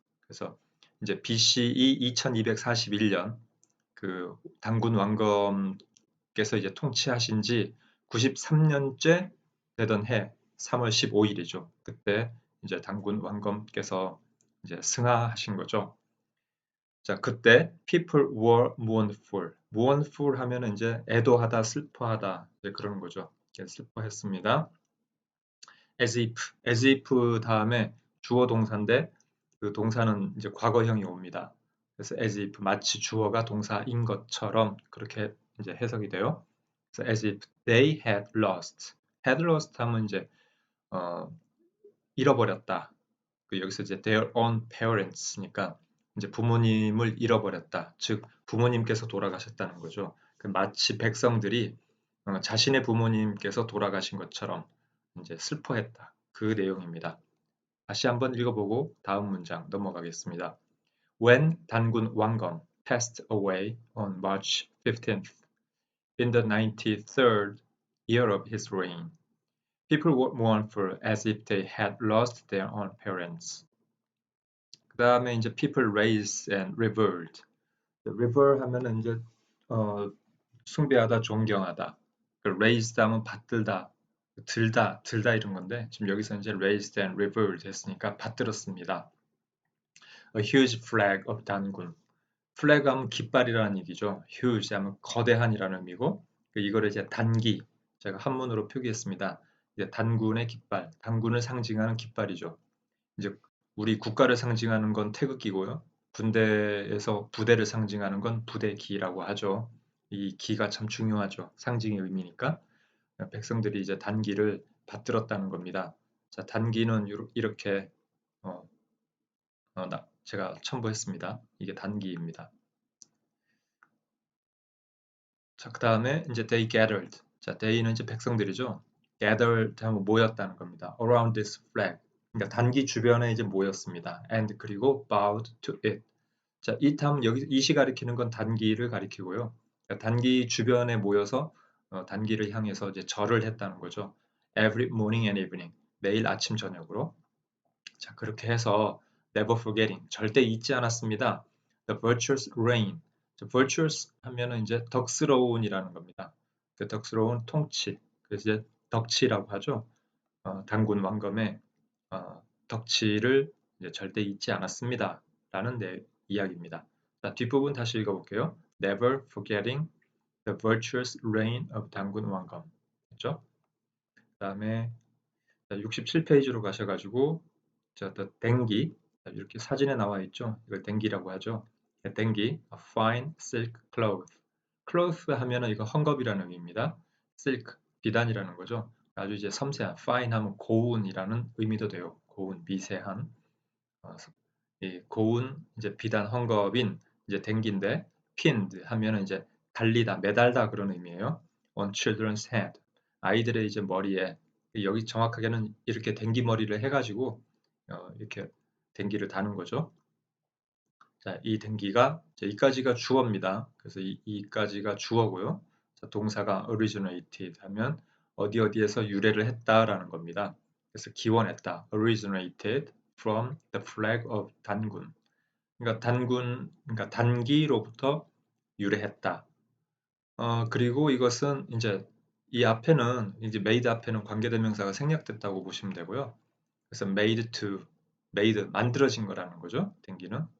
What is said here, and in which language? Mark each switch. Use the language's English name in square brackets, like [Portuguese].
[Korean] 그래서 이제 BCE 2241년 그 단군 왕검께서 이제 통치하신 지 93년째 되던 해 3월 15일이죠. 그때 이제 단군 왕검께서 이제 승하하신 거죠. 자, 그때 [English] people were mournful. [Korean] mournful 하면은 이제 애도하다, 슬퍼하다 이제 그런 거죠. 슬퍼했습니다. as if 다음에 주어 동사인데 그 동사는 이제 과거형이 옵니다. 그래서 as if 마치 주어가 동사인 것처럼 그렇게 이제 해석이 돼요. 그래서 [English] as if they had lost. [Korean] had lost 하면 이제 잃어버렸다. 여기서 이제 [English] their own parents [Korean] 니까 이제 부모님을 잃어버렸다. 즉 부모님께서 돌아가셨다는 거죠. 마치 백성들이 자신의 부모님께서 돌아가신 것처럼 이제 슬퍼했다. 그 내용입니다. 다시 한번 읽어보고 다음 문장 넘어가겠습니다. [English] When 단군 왕검 passed away on March 15th in the 93rd year of his reign, people were mournful as if they had lost their own parents. [Korean] 그 다음에 이제 [English] people raise and revered. [Korean] revere 하면은 이제 숭배하다, 존경하다. raised 하면 받들다, 들다 이런 건데 지금 여기서 이제 [English] raised and revered [Korean] 했으니까 받들었습니다. [English] A huge flag of 단군. [Korean] flag 하면 깃발이라는 얘기죠. huge 하면 거대한이라는 의미고 이거를 이제 단기 제가 한문으로 표기했습니다. 이제 단군의 깃발, 단군을 상징하는 깃발이죠. 이제 우리 국가를 상징하는 건 태극기고요. 군대에서 부대를 상징하는 건 부대기라고 하죠. 이 기가 참 중요하죠. 상징의 의미니까. 백성들이 이제 단기를 받들었다는 겁니다. 자, 단기는 이렇게 제가 첨부했습니다. 이게 단기입니다. 자, 그 다음에 이제 [English] they gathered. [Korean] 자, they는 이제 백성들이죠. gathered 하면 모였다는 겁니다. [English] around this flag. [Korean] 그러니까 단기 주변에 이제 모였습니다. [English] and [Korean] 그리고 [English] bowed to it. [Korean] 자, it 하면 여기 it이 가리키는 건 단기를 가리키고요. 그러니까 단기 주변에 모여서 단기를 향해서 이제 절을 했다는 거죠. [English] Every morning and evening. [Korean] 매일 아침 저녁으로. 자, 그렇게 해서 [English] never forgetting. [Korean] 절대 잊지 않았습니다. [English] The virtuous reign. [Korean] virtuous 하면은 이제 덕스러운이라는 겁니다. 그 덕스러운 통치. 그래서 이제 덕치라고 하죠. 단군 왕검의 덕치를 이제 절대 잊지 않았습니다. 라는 이야기입니다. 자, 뒷부분 다시 읽어볼게요. [English] Never forgetting the virtuous reign of 단군 왕검. [Korean] 그렇죠? 그 다음에 67페이지로 가셔가지고 더 댕기 이렇게 사진에 나와 있죠. 이걸 댕기라고 하죠. [English] 댕기, a fine silk cloth. [Korean] cloth 하면은 이거 헝겊이라는 의미입니다. silk, 비단이라는 거죠. 아주 이제 섬세한, fine 하면 고운이라는 의미도 돼요. 고운, 미세한. 이 고운 이제 비단 헝겊인 이제 댕기인데 pinned 하면은 이제 달리다, 매달다 그런 의미예요. [English] on children's head. [Korean] 아이들의 이제 머리에 여기 정확하게는 이렇게 댕기 머리를 해가지고 이렇게 댕기를 다는 거죠. 자, 이 댕기가 이까지가 주어입니다. 그래서 이까지가 주어고요. 자, 동사가 originated 하면 어디에서 유래를 했다라는 겁니다. 그래서 기원했다. [English] originated from the flag of 단군. [Korean] 그러니까 단기로부터 유래했다. 그리고 이것은 이제 이 앞에는 이제 made 앞에는 관계대명사가 생략됐다고 보시면 되고요. 그래서 made 만들어진 거라는 거죠. 댕기는.